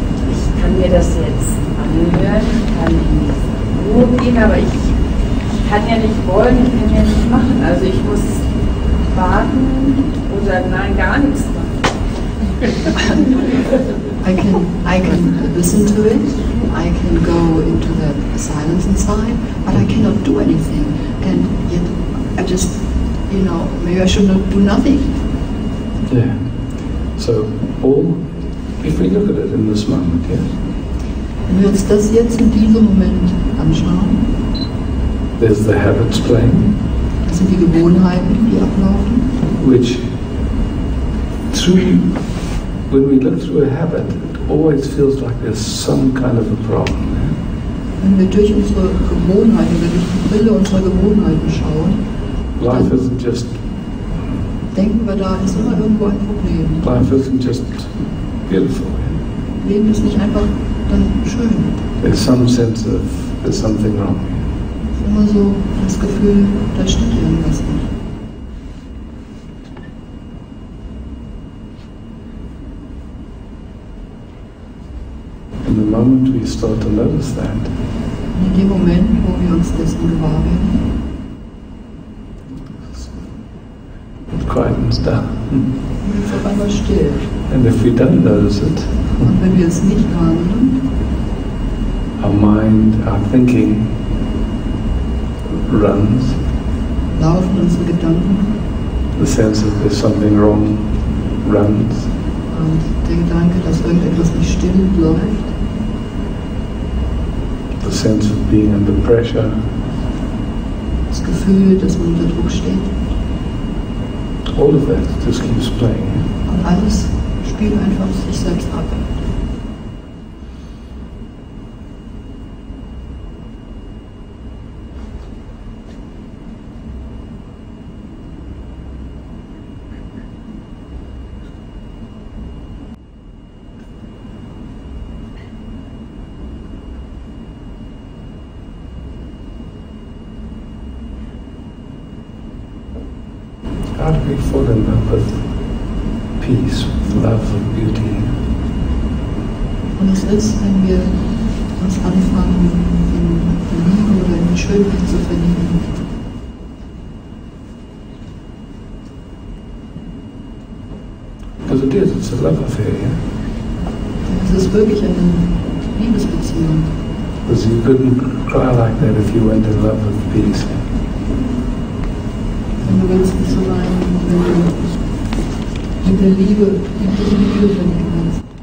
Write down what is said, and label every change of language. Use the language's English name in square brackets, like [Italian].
[German] Ich kann mir das jetzt anhören, kann in diese Ruhe gehen, aber ich kann ja nicht wollen, ich kann ja nicht machen. Also ich muss warten oder nein, gar nichts machen. [English] I can listen to it, I can go into the silence inside, but I cannot do anything. And yet I just, maybe I should not do nothing. Yeah. So, if we look at it in this moment, yes. [German] Wenn wir uns das jetzt in diesem Moment anschauen, [English] there's the habits playing, [German] das sind die Gewohnheiten, die ablaufen, [English] which when we look through a habit, it always feels like there's some kind of a problem. [German] Wenn wir durch unsere Gewohnheiten oder durch die Brille unserer Gewohnheiten schauen, [English] Life isn't just [German] denken wir, da ist immer irgendwo ein Problem. [English] Life isn't just beautiful. [German] Leben ist nicht einfach dann schön. [English] There's some sense of there's something wrong. [German] Es ist immer so das Gefühl, da stimmt irgendwas nicht. [English] In the moment we start to notice that, [German] In dem Moment, wo wir uns dessen gewahr werden, [English] it quietens down. [German] wird es auf einmal still. [English] And if we don't notice it, [German] Und wenn wir es nicht wahrnehmen, [English] our mind, our thinking runs. [German] laufen unsere Gedanken [English] The sense of there's something wrong runs. [German] und der Gedanke, dass irgendetwas nicht stimmt, läuft. [English] The sense of being under pressure. [German] Das Gefühl, dass man unter Druck steht. [English] All of that just keeps playing. [German] Und alles spielt einfach sich selbst ab. [English] How do we fall in love with peace, with love, with beauty? [German] Und es ist, wenn wir uns anfangen, in Liebe oder in die Schönheit zu verlieben. [English] Because it is, it's a love affair, yeah? [German] Es ist wirklich eine Liebesbeziehung. [English] Because you couldn't cry like that if you weren't in love with peace. [German] Und du willst nicht so weinen, wenn du mit der Liebe, in die Liebe verlieben kannst.